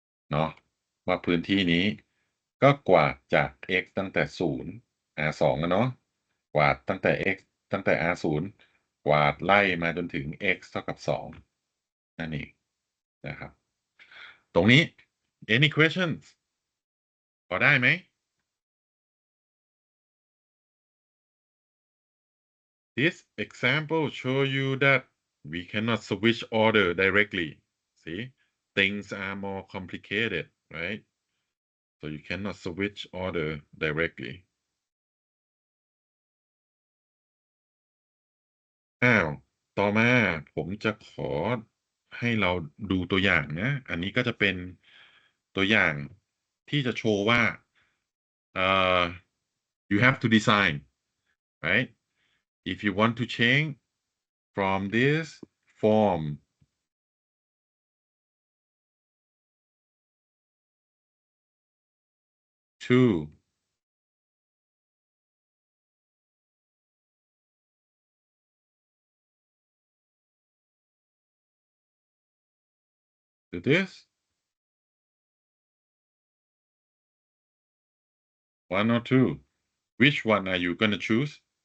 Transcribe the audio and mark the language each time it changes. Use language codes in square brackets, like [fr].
[th] เนาะว่าพื้นที่นี้ก็กวาดจาก x ตั้งแต่ 0 r2 นะเนาะกวาดตั้งแต่ x ตั้งแต่ r0 กวาดไล่มาจนถึง x เท่ากับ 2นั่นเองนะครับตรงนี้ [en] any questions [th] พอได้ไหม [en] This example show you that we cannot switch order directly. See, things are more complicated, right? So you cannot switch order directly. [th] ต่อมาผมจะขอให้เราดูตัวอย่างนะ อันนี้ก็จะเป็นตัวอย่างที่จะโชว์ว่า [en] you have to design, right? If you want to change from this form to this, 1 or 2, which one are you gonna choose?